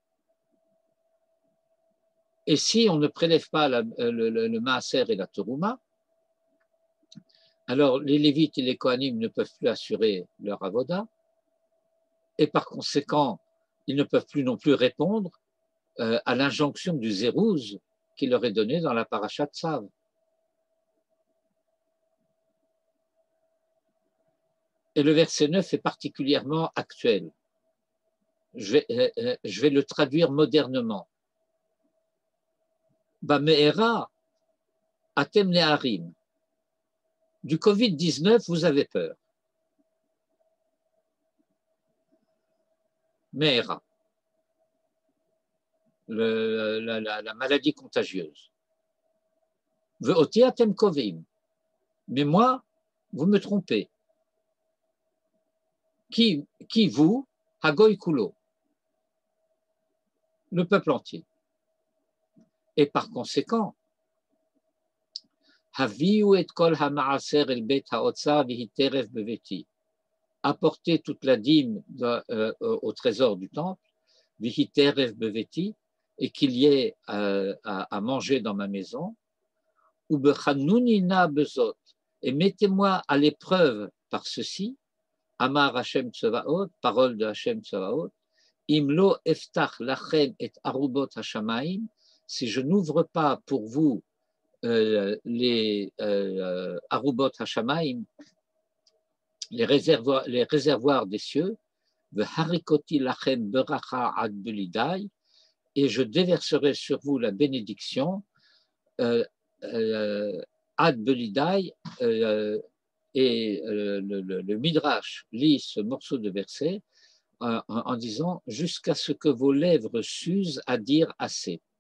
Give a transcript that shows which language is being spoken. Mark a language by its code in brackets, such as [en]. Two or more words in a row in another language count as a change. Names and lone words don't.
[fr] Et si on ne prélève pas le Maaser et la Terouma, alors les Lévites et les Kohanim ne peuvent plus assurer leur avoda, et par conséquent, ils ne peuvent plus non plus répondre à l'injonction du Zérouz qui leur est donnée dans la Parashat Tzav. Et le verset 9 est particulièrement actuel. Je vais le traduire modernement. [he] במארה אתם נארים. [fr] Du Covid-19, vous avez peur. Me'era. La maladie contagieuse. [he] ואתי אתם קבעים. [fr] Mais moi, vous me trompez. Qui vous, [he] הגוי כלו, [fr] le peuple entier. Et par conséquent, [he] הביאו את כל המעשר אל בית האוצר ויהי טרף בביתי. [fr] Apportez toute la dîme au trésor du temple, [he] ויהי טרף בביתי, [fr] et qu'il y ait à manger dans ma maison, [he] ובחנוני נא [fr] bezot, et mettez-moi à l'épreuve par ceci, [he] אמר השם צבאות, [fr] parole de Hashem Tsevaot, [he] אם לא אפתח לכם את ארבות השמים, [fr] si je n'ouvre pas pour vous les [he] ארבות השמים, [fr] les réservoirs des cieux, [he] והריקתי לכם ברכה עד בלי די, [fr] et je déverserai sur vous la bénédiction ad belidai, et le Midrash lit ce morceau de verset en disant jusqu'à ce que vos lèvres s'usent à dire assez.